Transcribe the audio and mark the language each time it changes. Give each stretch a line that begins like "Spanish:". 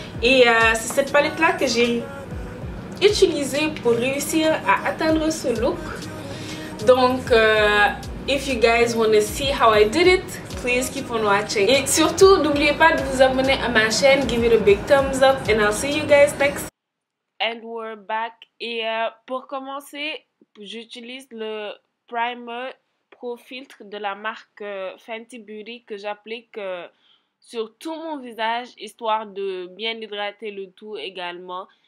French: Et c'est cette palette là que j'ai utilisée pour réussir à atteindre ce look.
English: Donc if you guys want to see how I did it, please keep on watching.
French: Et surtout, n'oubliez pas de vous abonner à ma chaîne,
English: give it a big thumbs up, and I'll see you guys next. And we're back.
French: Et pour commencer, j'utilise le primer Pro Filtre de la marque Fenty Beauty que j'applique sur tout mon visage, histoire de bien hydrater le tout également.